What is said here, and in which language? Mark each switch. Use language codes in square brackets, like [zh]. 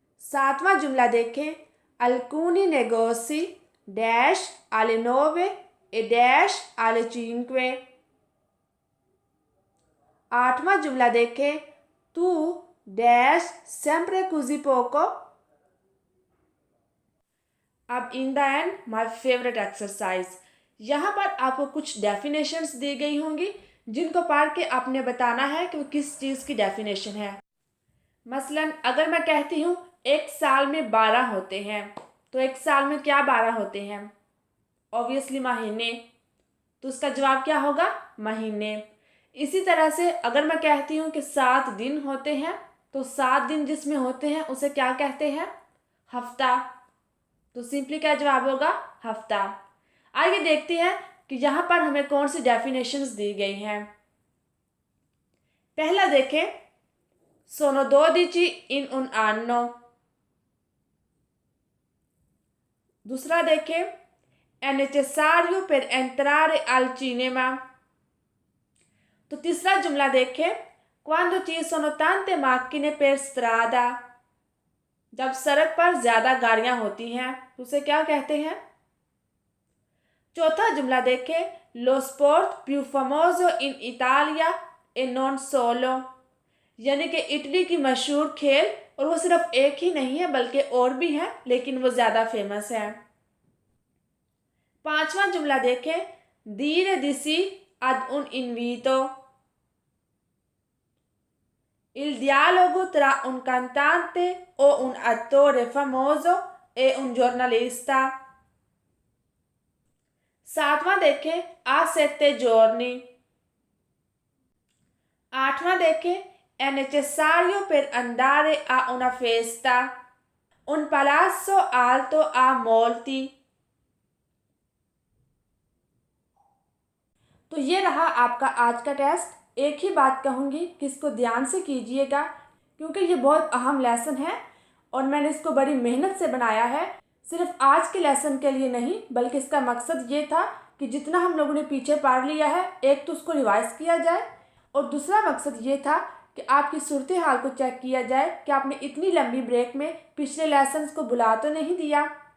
[hi] सातवां जुमला देखें, [it] alcuni negozi dash alle 9 e dash alle 5। [hi] आठवां जुमला देखें, [it] tu dash sempre così poco। [hi] अब in the end my favourite exercise. यहाँ पर आपको कुछ डेफिनेशंस दी गई होंगी जिनको पढ़ के आपने बताना है कि वो किस चीज़ की डेफिनेशन है। मसलन अगर मैं कहती हूँ एक साल में 12 होते हैं, तो एक साल में क्या 12 होते हैं? ऑब्वियसली महीने। तो उसका जवाब क्या होगा? महीने। इसी तरह से अगर मैं कहती हूँ कि 7 दिन होते हैं, तो 7 दिन जिसमें होते हैं उसे क्या कहते हैं? हफ्ता। तो सिंपली क्या जवाब होगा? हफ्ता। आइए देखते हैं कि यहाँ पर हमें कौन सी डेफिनेशंस दी गई हैं। पहला देखें, [it] sono 12 in un anno। [hi] दूसरा देखें, [it] è necessario per entrare al cinema। [hi] तो तीसरा जुमला देखें, [it] quando ci sono tante macchine per strada। [hi] जब सड़क पर ज्यादा गाड़ियां होती हैं तो उसे क्या कहते हैं? चौथा जुमला देखें, [it] lo sport più famoso in Italia e non solo। [hi] यानी कि इटली की मशहूर खेल, और वो सिर्फ एक ही नहीं है बल्कि और भी है, लेकिन वो ज्यादा फेमस है। पांचवा जुमला देखें, [it] dire di sì ad un invito। Il dialogo tra un cantante o un attore famoso e un giornalista। [hi] सातवां देखें, [it] a 7 giorni। [hi] आठवां देखें, [it] è necessario per andare a una festa un palazzo alto a molti। [hi] तो ये रहा आपका आज का टेस्ट। एक ही बात कहूँगी कि इसको ध्यान से कीजिएगा, क्योंकि ये बहुत अहम लेसन है और मैंने इसको बड़ी मेहनत से बनाया है। सिर्फ आज के लेसन के लिए नहीं, बल्कि इसका मकसद ये था कि जितना हम लोगों ने पीछे पढ़ लिया है, एक तो उसको रिवाइज किया जाए, और दूसरा मकसद ये था कि आपकी सूरत हाल को चेक किया जाए कि आपने इतनी लंबी ब्रेक में पिछले लेसन्स को भुला तो नहीं दिया।